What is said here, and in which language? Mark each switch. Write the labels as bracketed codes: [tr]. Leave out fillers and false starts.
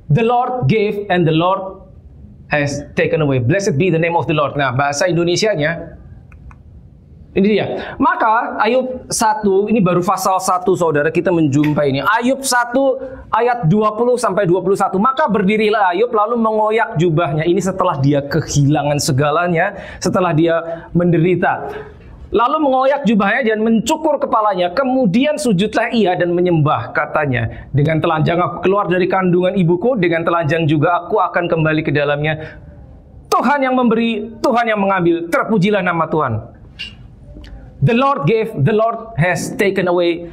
[en] The Lord gave and the Lord has taken away. Blessed be the name of the Lord. [id] Nah, bahasa Indonesianya ini dia. Maka Ayub 1, ini baru pasal 1 saudara, kita menjumpai ini. Ayub 1 ayat 20 sampai 21. Maka berdirilah Ayub lalu mengoyak jubahnya. Ini setelah dia kehilangan segalanya, setelah dia menderita. Lalu mengoyak jubahnya dan mencukur kepalanya. Kemudian sujudlah ia dan menyembah, katanya. Dengan telanjang aku keluar dari kandungan ibuku, dengan telanjang juga aku akan kembali ke dalamnya. Tuhan yang memberi, Tuhan yang mengambil. Terpujilah nama Tuhan. [en] The Lord gave, the Lord has taken away.